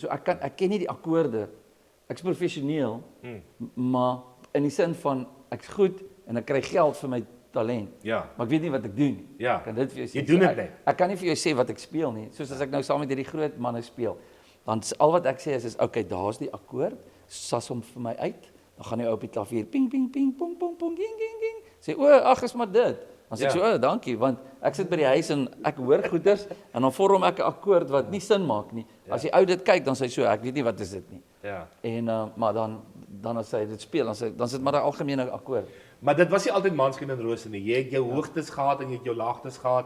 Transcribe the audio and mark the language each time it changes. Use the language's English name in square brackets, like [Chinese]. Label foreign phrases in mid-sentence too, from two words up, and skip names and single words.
[Afrikaans] So ek ken nie die akkoorde. Ek's professioneel, maar in die sin van ek's goed en ek kry geld vir my talent. Ja. Maar ek weet nie wat ek doen nie. Ja. Kan dit vir jou sê? Jy doen dit net. Ek kan nie vir jou sê wat ek speel nie. Soos as ek nou saam met hierdie groot manne speel, dan al wat ek sê is okay, daar's die akkoord, sas hom vir my uit. Dan gaan hy op die klavier ping ping ping pong pong pong ging ging ging. Sê ag is maar dit. Dan sê ek so dankie want ek sit by die huis en ek hoor goeters en dan vorm ek 'n akkoord wat nie sin maak nie. As die ou dit kyk dan sê hy so ek weet nie wat is dit nie. Ja. En maar dan as hy dit speel dan sit maar 'n algemene akkoord. Maar dit was nie altyd maanskyn en rose nie. Jy het jou hoogtes gehad en jy het jou laagtes gehad.